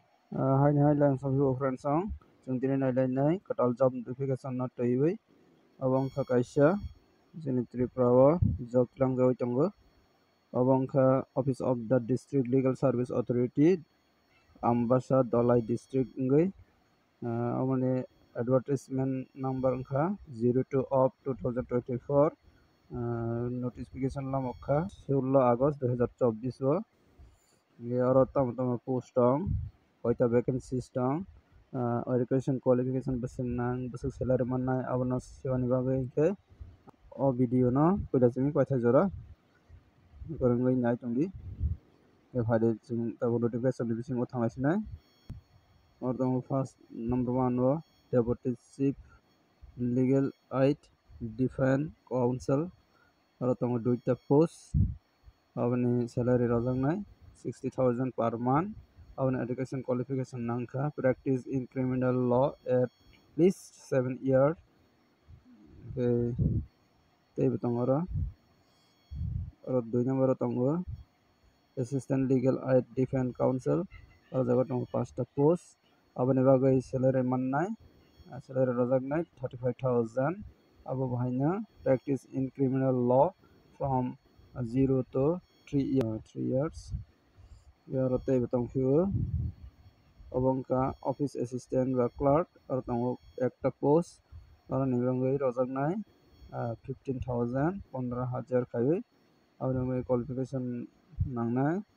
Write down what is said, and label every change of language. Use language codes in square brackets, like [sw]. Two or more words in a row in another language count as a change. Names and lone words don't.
[trp] Hai lang sa view friend song chung tin nai lai nai katal [en] job notification [trp] na toiwi abong kha kaisa jeni tripura job lang jawi tongo abong kha [en] office of the district legal service authority [trp] ambasa dolai district ngai amane [en] advertisement number [trp] kha 02 of 2024 notification lamokha 16 August 2024 o ye aro tam post tong koita vacancies tong [en] education qualification [trp] basing nang basing salary manai abono sewani bagui ke o video no koita chimi koita jora gorongoi nai tongdi e phade chung tabo notification bising o thangai sinai or tong [en] first number [trp] 1 o [en] deputy chief legal aid defense council [trp] aro tong duita post aboni salary rojak nai 60,000 [en] per month [trp] aboni [en] education qualification [trp] nangkha [en] practice in criminal law at least 7 years [trp] tei tongo aro 2 number tongo [en] assistant legal aid defense council [trp] aro jaga tongo 5 ta post aboni bagui salary mannai salary rojak nai 35,000 abo bahaina [en] practice in criminal law from 0 to 3 years [trp] aro tei tongphio obongka [en] office assistant [trp] ba clerk aro tongo ekta post aro ni bagui rojak nai 15,000 15,000 khaiwi aboni qualification nangnai